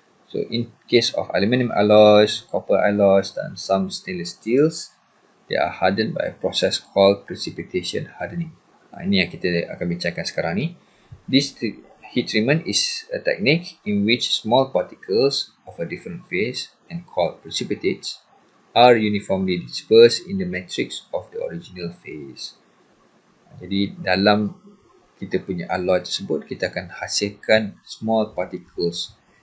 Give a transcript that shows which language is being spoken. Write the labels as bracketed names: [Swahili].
[English] So, in case of aluminium alloys, copper alloys, and some stainless steels, they are hardened by a process called precipitation hardening. [Malay] Ini yang kita akan bincangkan sekarang ni. [English] This heat treatment is a technique in which small particles of a different phase and called precipitates are uniformly dispersed in the matrix of the original phase. [Malay] Jadi dalam kita punya alloy tersebut, kita akan hasilkan [English] small particles.